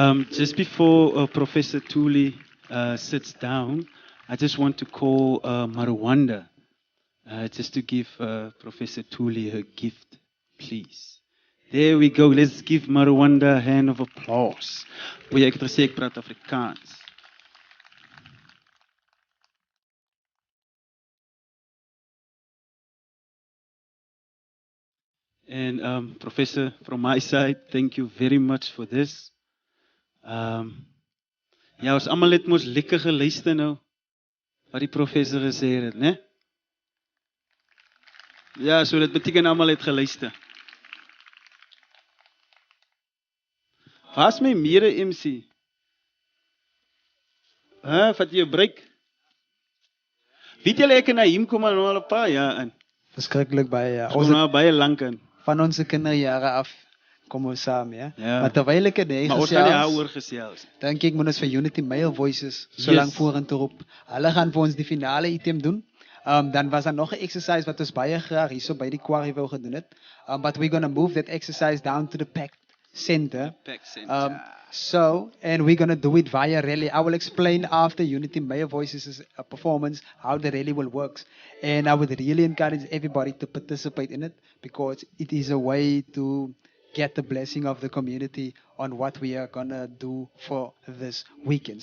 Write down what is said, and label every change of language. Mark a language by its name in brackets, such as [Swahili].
[English] Just before Professor Thuli sits down, I just want to call Marwanda just to give Professor Thuli her gift, please. There we go. Let's give Marwanda a hand of applause. [Afrikaans] Wil jy ek het gesê ek praat Afrikaans? [English] And Professor, from my side, thank you very much for this. [Afrikaans] Ja, ons almal het mos lekker geluister nou wat die professor gesê het, né? Ja, so dit beteken almal het geluister. Waar's my mede MC? Vat jy 'n break? Weet julle ek en Naim kom al nou al 'n paar jaar in. Verskriklik baie ja. Ons nou baie lank in. Van ons kinderjare af kom ons saam, ja. Ja. Maar terwyl ek dit Maar ons gaan nie daaroor gesels. dink ek moet ons vir Unity Male Voices so lank vorentoe roep. Hulle gaan vir ons die finale item doen. Dan was daar nog 'n exercise wat ons baie graag hierso by die quarry wou gedoen het. [English] But we're going to move that exercise down to the PACT Center. And we're going to do it via rally. I will explain after Unity Male Voices' performance how the rally will work. And I would really encourage everybody to participate in it because it is a way to get the blessing of the community on what we are going to do for this weekend.